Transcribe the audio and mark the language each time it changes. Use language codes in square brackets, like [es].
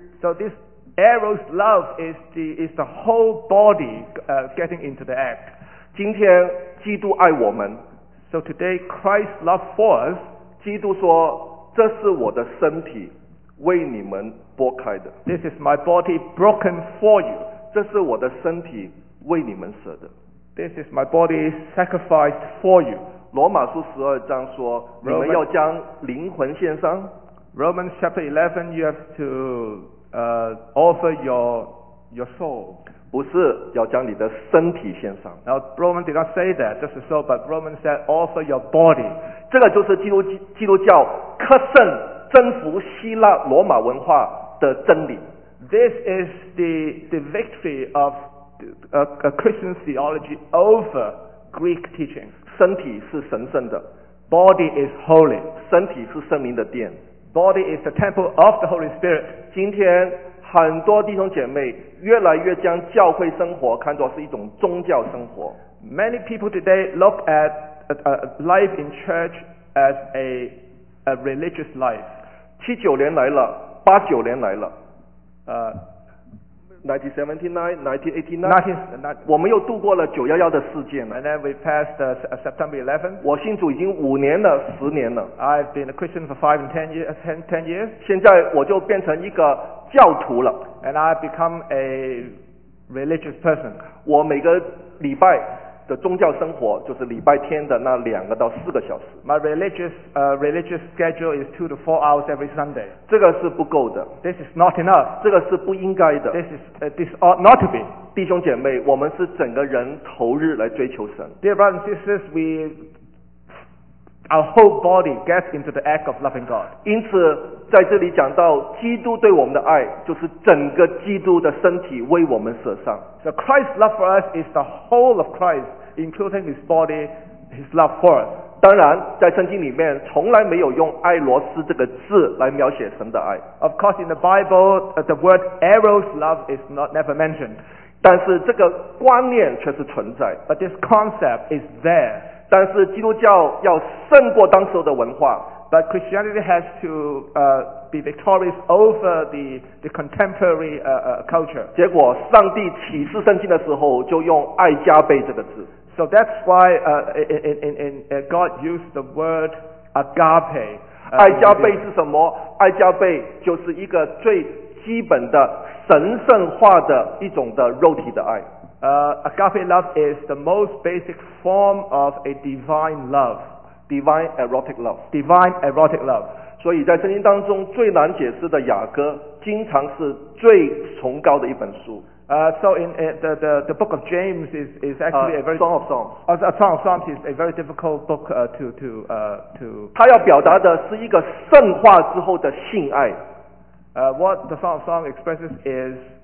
[en] So this Eros love is the whole body getting into the act. [zh] 今天基督爱我们。 [en] So today Christ loves for us. [zh] 基督说这是我的身体为你们剥开的。 [en] This is my body broken for you. [zh] 这是我的身体为你们舍的。 [en] This is my body sacrificed for you. [zh] 罗马书十二章说，你们要将灵魂献上。 [en] Romans chapter 11, you have to offer your soul. [zh] 不是要将你的身体献上。 [en] Now Romans did not say that, just so, but Romans said offer your body. [zh] 这个就是基督教克胜征服希腊罗马文化的真理。 [en] This is the victory of a Christian theology over Greek teaching. [zh] 身体是神圣的。 [en] Body is holy. [zh] 身体是圣灵的殿。 [en] Body is the temple of the Holy Spirit. [zh] 今天很多弟兄姐妹越来越将教会生活看作是一种宗教生活。 [en] Many people today look at life in church as a religious life. [zh] 七九年来了，八九年来了。 1979, 1989, 我们又度过了911的事件了。 [en] And then we passed September 11. [zh] 我信主已经五年了，十年了。 [en] I've been a Christian for 5 and 10 years. [zh] 现在我就变成一个教徒了。 [en] And I've become a religious person. [zh] 我每个礼拜的宗教生活就是礼拜天的那两个到四个小时。 [en] My religious schedule is 2 to 4 hours every Sunday. [zh] 这个是不够的。 [en] This is not enough. [zh] 这个是不应该的。 [en] This ought not to be. [zh] 弟兄姐妹，我们是整个人投入来追求神。 [en] Dear brothers and sisters, our whole body gets into the act of loving God. [zh] 因此在这里讲到基督对我们的爱，就是整个基督的身体为我们舍上。 [en] So Christ's love for us is the whole of Christ, including his body, his love for us. [zh] 当然在圣经里面从来没有用爱罗斯这个字来描写神的爱。 [en] Of course in the Bible, the word Eros love is never mentioned. [zh] 但是这个观念却是存在。 [en] But this concept is there. [zh] 但是基督教要胜过当时的文化。 [en] But Christianity has to be victorious over the contemporary culture. [zh] 结果上帝启示圣经的时候就用爱加倍这个字。 [en] So that's why in God used the word agape. [zh] 爱加倍是什么？爱加倍就是一个最基本的神圣化的一种的肉体的爱。 [en] Agape love is the most basic form of a divine love. Divine erotic love. Divine erotic love. [zh] 所以在圣经当中最难解释的雅歌经常是最崇高的一本书。 [en] So in the book of James is actually a very Song of Songs. A Song of Songs is a very difficult book to [zh] 它要表达的是一个圣化之后的性爱。 [en] What the Song of Songs expresses is